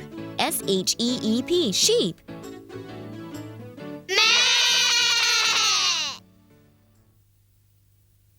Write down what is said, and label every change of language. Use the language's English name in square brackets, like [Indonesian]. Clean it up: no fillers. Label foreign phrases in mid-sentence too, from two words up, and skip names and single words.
[English] S-H-E-E-P, sheep. Meh!